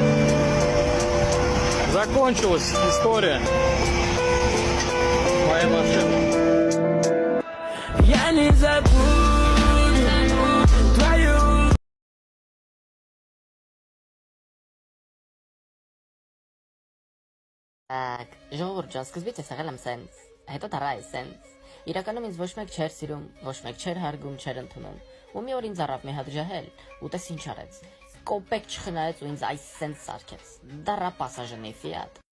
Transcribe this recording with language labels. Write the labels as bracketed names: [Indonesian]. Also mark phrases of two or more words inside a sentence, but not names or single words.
[Russian] Закончилась история моей машины. Я не забуду твою [Armenian] Ժողովուրդ ջան, սկզբից ես եղել եմ սենց, հետո դարա է սենց։ Իրականում ինձ ոչ մեկ չէր սիրում, ոչ մեկ չէր հարգում, չէր ընդունում։ Ու մի օր ինձ առավ մի հատ ջահել, ու տես ինչ արեց։ Կոպեկ չխնայեց ու ինձ այս սենց սարքեց։ Դարա պասաժնի Fiat։